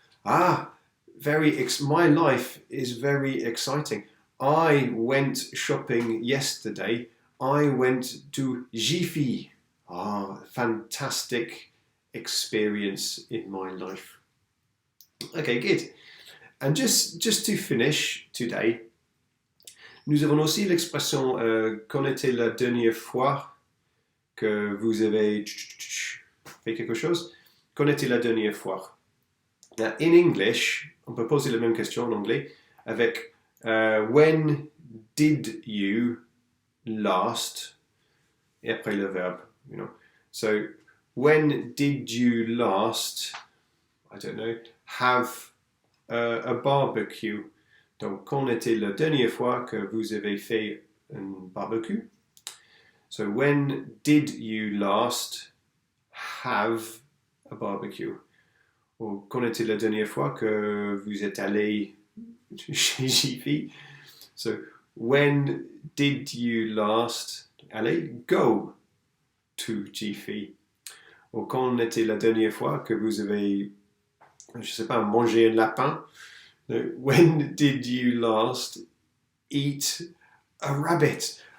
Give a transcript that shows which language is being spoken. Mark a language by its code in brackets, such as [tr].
[en] My life is very exciting. I went shopping yesterday. I went to Jiffy. Fantastic experience in my life. Okay, good. And just to finish today, [fr] nous avons aussi l'expression quand était la dernière fois que vous avez fait quelque chose? Quand était la dernière fois? [en] Now, in English, [fr] on peut poser la même question en anglais avec [en] when did you last? [fr] Et après le verbe, [en] you know. So, when did you last, I don't know, have a barbecue? [fr] Donc, quand était la dernière fois que vous avez fait un barbecue? [en] So, when did you last have a barbecue? [fr] Ou quand était la dernière fois que vous êtes allé chez Jiffy? [en] So, when did you last go to Jiffy? [fr] Ou quand était la dernière fois que vous avez, je sais pas, mangé un lapin? [en] When did you last eat a rabbit?